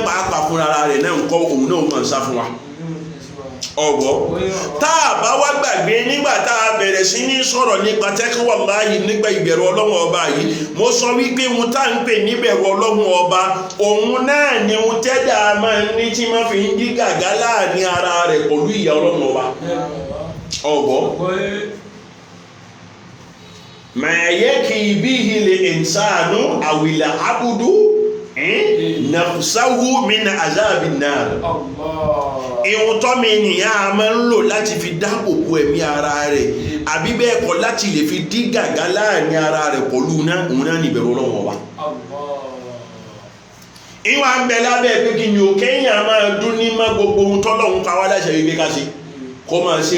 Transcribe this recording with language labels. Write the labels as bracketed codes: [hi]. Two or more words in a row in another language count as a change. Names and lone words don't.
[yo] fúnra rẹ̀ náà ń kọ́ òun náà máa sá fún wa ọ̀gbọ́ tá a bá wá gbàgbé nígbà tá a bẹ̀rẹ̀ sí ní sọ̀rọ̀ nípa taqwallahi nígbà ìbẹ̀rù Ọlọ́run ọba yìí mo sọ wípé ohun tá ń pè níbẹ̀rù Ọlọ́run ọba òun náà ni ohun tẹ́dà máa ń ní tí máa fi ń dí gàgá láàrin ara rẹ̀ pẹ̀lú ìyà Ọlọ́run ọba ọ̀gbọ́ [ar] ما يقي به الإنسان أو العبد نفسه من عذاب النار [yo] ìwọ̀n tọ́mọ ènìyàn a máa ń lò láti fi dáàbò bo ẹ̀mí ara rẹ̀ àbí bẹ́ẹ̀ kọ́ láti lè fi dí gàgá láàrin ara rẹ̀ pẹ̀lú òun náà ní ìbẹ̀rù Ọlọ́run ọba ìwà ń bẹ lábẹ́ pé kí ni ò kéèyàn máa dún ní má gbogbo ohun tọ́lọ́run pa wá láṣẹ wípé ká ṣe kó máa ṣe